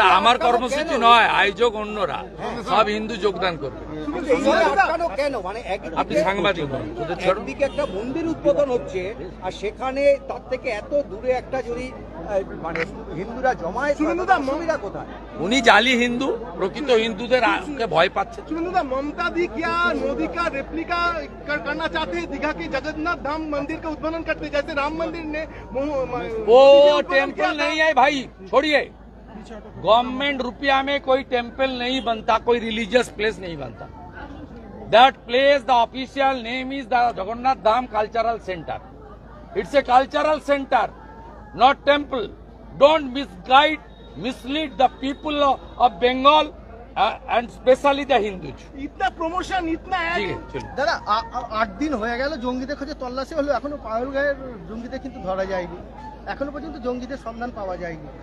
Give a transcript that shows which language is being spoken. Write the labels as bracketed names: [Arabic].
[Bangla] আমার কর্মসূচি নয়, আয়োজক অন্যরা, সব হিন্দু যোগদান করবে। কেন? মানে আপনি সাংবাদিক, একদিকে একটা মন্দির উদ্বোধন হচ্ছে, আর সেখানে তার থেকে এত দূরে একটা যদি মানে হিন্দুরা জমায়েত, সুবিধা কোথায়? উনি জালি হিন্দু, প্রকৃত হিন্দুদের ভয় পাচ্ছে। [Hindi] ममता दी क्या मोदी का रेप्लिका करना चाहते हैं? दीघा के जगन्नाथ धाम मंदिर का उद्বোधन करते, जैसे राम मंदिर ने। वो टेम्पल नहीं है भाई, छोड़िए। गवर्नमेंट रुपया में कोई टेम्पल नहीं बनता, कोई रिलीजियस प्लेस नहीं बनता। [English] That place, the official name is the Jagannath Dham cultural centre. It's a cultural centre, not temple. Don't mislead the people of Bengal and especially the Hindus. [Hindi] इतना प्रमोशन, इतना [Bangla] দাদা 8 দিন হয়ে গেল জঙ্গিদের খোঁজে তল্লাশি হলো, এখনো পাগলগাঁয়ের জঙ্গিদের কিন্তু ধরা যায়নি, এখনো পর্যন্ত জঙ্গিদের সন্ধান পাওয়া যায়নি।